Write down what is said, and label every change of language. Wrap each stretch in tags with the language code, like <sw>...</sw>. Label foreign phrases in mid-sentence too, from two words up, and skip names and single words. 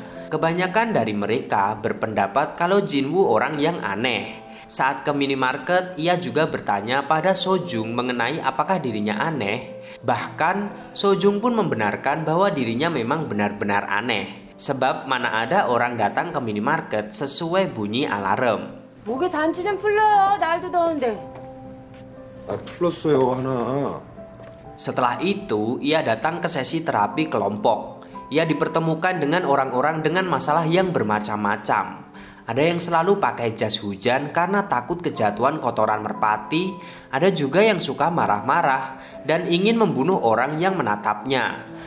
<id>Kebanyakan dari mereka berpendapat kalau Jinwoo orang yang aneh. Saat ke minimarket, ia juga bertanya pada Sojung mengenai apakah dirinya aneh. Bahkan, Sojung pun membenarkan bahwa dirinya memang benar-benar aneh. Sebab mana ada orang datang ke minimarket sesuai bunyi alarm.</id> <ko>목에 단추 좀 풀러요. 날도 더운데. 풀었어요, 하나.</ko> <id>Setelah itu, ia datang ke sesi terapi kelompok. Ia dipertemukan dengan orang-orang dengan masalah yang bermacam-macam. Ada yang selalu pakai jas hujan karena takut kejatuhan kotoran merpati. Ada juga yang suka marah-marah dan ingin membunuh orang yang menatapnya.</id>